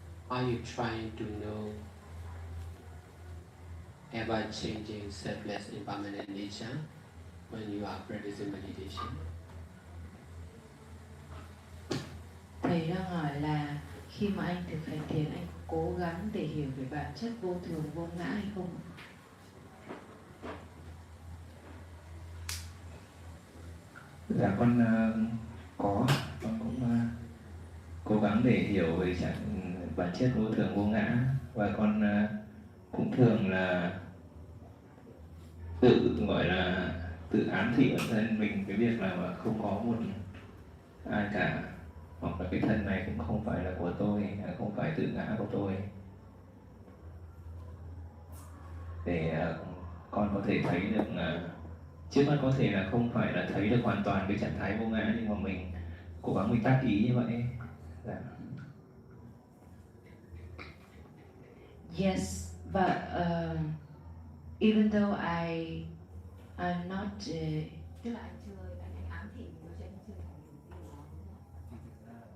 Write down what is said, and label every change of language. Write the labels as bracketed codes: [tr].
[en] Are you trying to know ever-changing, selfless, impermanent nature when you are practicing meditation? [vi] Thầy đang hỏi là khi mà anh thực hành thiền, anh cố gắng để hiểu về bản chất vô thường vô ngã hay không? Dạ con có, con cũng cố gắng để hiểu về bản chất vô thường vô ngã, và con cũng thường là tự gọi là tự ám thị bản thân mình cái việc là mà không có một ai cả, hoặc là cái thân này cũng không phải là của tôi, không phải tự ngã của tôi, để con có thể thấy được trước mắt có thể là không phải là thấy được hoàn toàn cái trạng thái vô ngã, nhưng mà mình cố gắng mình tác ý như vậy. Dạ. [en] Yes, but even though I'm not [vi] Tức là anh chưa, anh ám thị nhưng mà anh chưa thể hiểu điều đó.